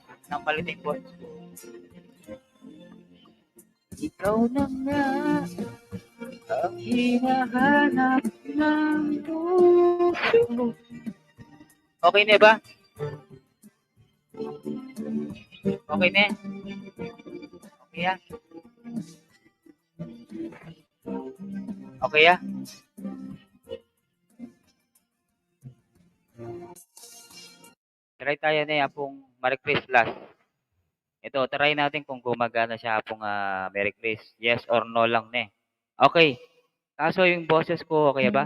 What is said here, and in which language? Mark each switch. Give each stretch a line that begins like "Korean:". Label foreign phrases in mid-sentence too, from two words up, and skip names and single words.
Filipino: Nang palitin boses ko. Ikaw na nga ang hinahanap ng puso. Okay na ba? Okay na? Okay ya? Okay ya? Try tayo na yung pong
English: Merry Christmas.
Filipino: Ito, try natin kung gumagana siya pong
English: Merry Christmas. Yes or no
Filipino: lang na. Okay. Kaso yung boses ko, okay ba?